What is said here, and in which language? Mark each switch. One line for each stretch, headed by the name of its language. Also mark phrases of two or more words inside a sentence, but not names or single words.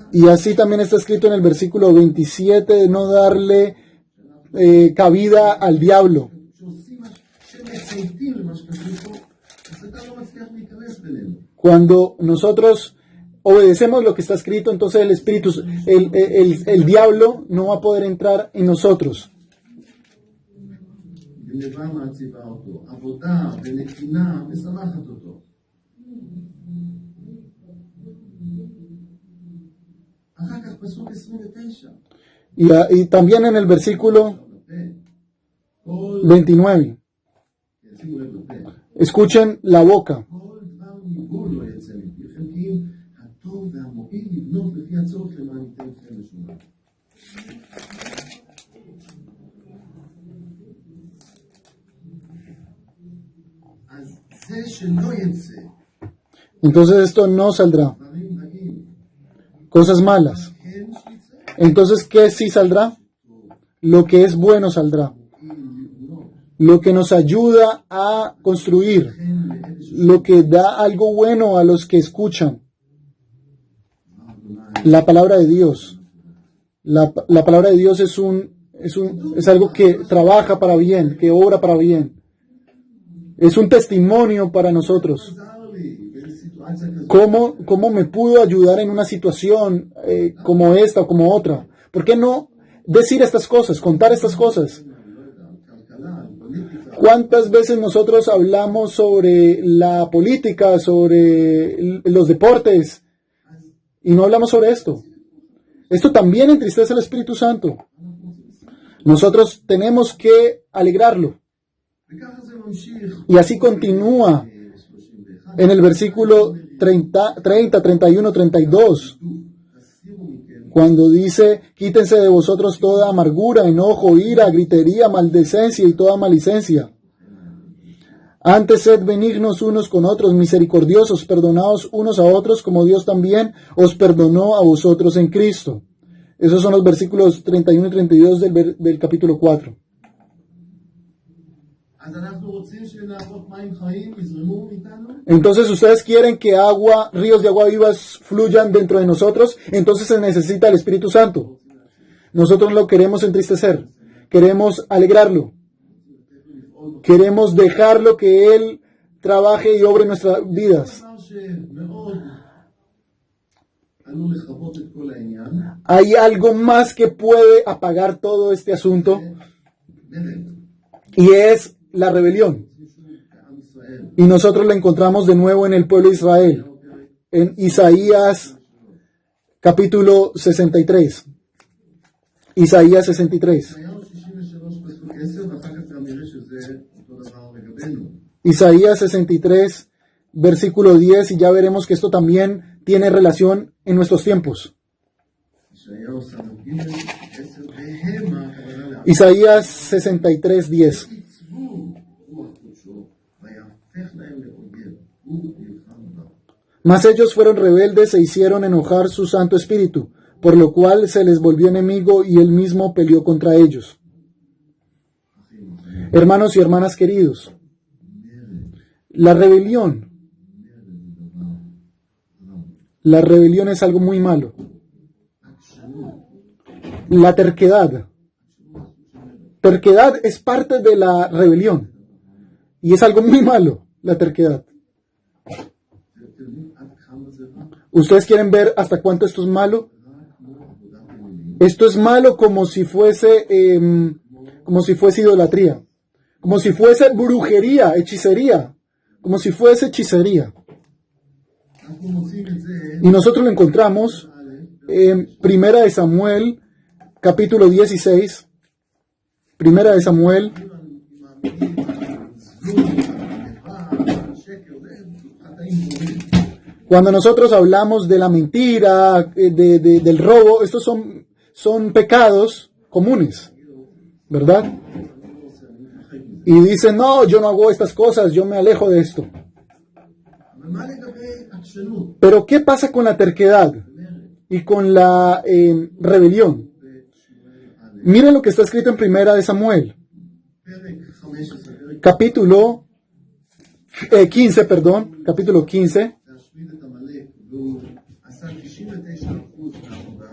Spanish: Y así también está escrito en el versículo 27 de no darle cabida al diablo.
Hebrew: שעושים מה שמצייתים למה שכתוב פה, השטן לא מצליח להיכנס בינינו.
Spanish: Cuando nosotros obedecemos lo que está escrito, entonces el espíritu, el diablo no va a poder entrar en nosotros.
Hebrew: גנבה מעציבה אותו, עבודה ונתינה משמחת אותו. אחר כך פסוק 29.
Spanish: Y también en el versículo 29,
Hebrew: שימו לב לפה.
Spanish: escuchen la boca.
Hebrew: כל דבר ניבול לא יצא מפיכם, כי אם הטוב והמועיל לבנות לפי הצורך למען ייתן לכם משונה. אז זה שלא יצא,
Spanish: Entonces esto no saldrá.
Hebrew: דברים רעים,
Spanish: Cosas malas.
Hebrew: כן שיצא,
Spanish: Entonces, ¿qué sí saldrá? Lo que es bueno saldrá.
Hebrew: מועיל לבנות,
Spanish: Lo que nos ayuda a construir.
Hebrew: כן לאלה
Spanish: Lo que da algo bueno a los que escuchan.
Hebrew: שאמר
Spanish: La palabra de Dios. La palabra de Dios es algo que trabaja para bien, que obra para bien. Es un testimonio para nosotros.
Hebrew: עזר לי בסיטואציה כזאת.
Spanish: ¿Cómo me pudo ayudar en una situación como esta o como otra? ¿Por qué no decir estas cosas, contar estas cosas?
Hebrew: כלכלה, פוליטיקה,
Spanish: ¿Cuántas veces nosotros hablamos sobre la política, sobre los deportes y no hablamos sobre esto? Esto también entristece al Espíritu Santo. Nosotros tenemos que alegrarlo.
Hebrew: וככה זה ממשיך.
Spanish: Y así continúa 31. en el versículo 30, 31, 32.
Hebrew: תסירו מכם
Spanish: Cuando dice, quítense de vosotros toda amargura, enojo, ira, gritería, maldicencia y toda malicencia. Antes sed benignos unos con otros, misericordiosos, perdonaos unos a otros, como Dios también os perdonó a vosotros en Cristo. Esos son los versículos 31 y 32 del capítulo 4.
Hebrew: אז אנחנו רוצים שנהרות מים חיים יזרמו איתנו?
Spanish: Entonces, ¿ustedes quieren que ríos de agua vivas fluyan dentro de nosotros? Entonces se necesita el Espíritu Santo. Nosotros lo queremos entristecer, queremos alegrarlo, queremos dejarlo que Él trabaje y obre en nuestras vidas.
Hebrew: דבר שמאוד עלול לכבות את כל העניין,
Spanish: Hay algo más que puede apagar todo este asunto
Hebrew: מרד.
Spanish: y es la rebelión.
Hebrew: כעם ישראל.
Spanish: Y nosotros la encontramos de nuevo en el pueblo de Israel, en Isaías capítulo 63. Isaías 63.
Hebrew: ישעיהו 63 פסוק 10, ואחר כך גם נראה שזה אותו דבר לגבינו.
Spanish: Isaías 63, versículo 10, y ya veremos que esto también tiene relación en nuestros tiempos.
Hebrew: ישעיהו ס"ג 10, והמה הכוונה לעם.
Spanish: Isaías 63, 10.
Hebrew: עיצבו רוח קודשו, ויהפך להם לאויב, הוא נלחם בה.
Spanish: Mas ellos fueron rebeldes e hicieron enojar su Santo Espíritu, por lo cual se les volvió enemigo y él mismo peleó contra ellos. Hermanos y hermanas queridos, la rebelión es algo muy malo. La terquedad es parte de la rebelión y es algo muy malo, la terquedad.
Hebrew: אתם יודעים עד כמה זה רע?
Spanish: ¿Ustedes quieren ver hasta cuánto esto es malo?
Hebrew: רק כמו עבודת אלילים,
Spanish: Esto es malo como si fuese idolatría, como si fuese brujería, hechicería, como si fuese hechicería.
Hebrew: אנחנו מוצאים את זה
Spanish: Y nosotros lo encontramos en Primera de Samuel, capítulo 16. Primera de Samuel, cuando nosotros hablamos de la mentira, del robo, estos son pecados comunes, ¿verdad? Y dicen, no, yo no hago estas cosas, yo me alejo de esto.
Hebrew: אבל מה לגבי עקשנות?
Spanish: Pero ¿qué pasa con la terquedad y con la rebelión? Miren lo que está escrito en Primera de Samuel,
Hebrew: פרק 15, פרק
Spanish: capítulo 15, capítulo 15.
Hebrew: להשמיד את עמלק, והוא עשה 99% מהעבודה,